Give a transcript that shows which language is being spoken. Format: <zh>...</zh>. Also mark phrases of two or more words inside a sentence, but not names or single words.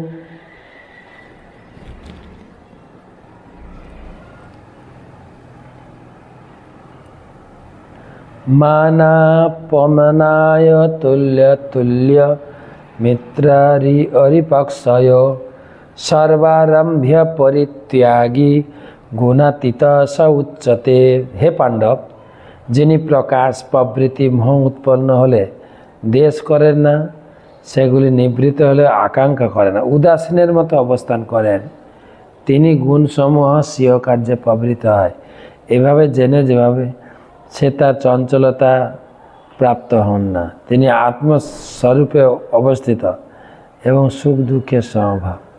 <sa>मानापमानाय तुल्य तुल्य मित्रारि अरिपक्षय सर्वारंभ्य परित्यागी गुणातीत स उच्चते। हे पांडव,</sa> <bn>যিনি প্রকাশ প্রবৃত্তি মোহ উৎপন্ন হলে দেশ করেন না, সেগুলি নিবৃত্ত হলে আকাঙ্ক্ষা করে না, উদাসীনের মতো অবস্থান করেন, তিনি গুণসমূহ স্বীয় কার্যে প্রবৃত্ত হয়। এভাবে জেনে যেভাবে সে তার চঞ্চলতা প্রাপ্ত হন না, তিনি আত্মস্বরূপে অবস্থিত এবং সুখ দুঃখের সমভাব।</bn>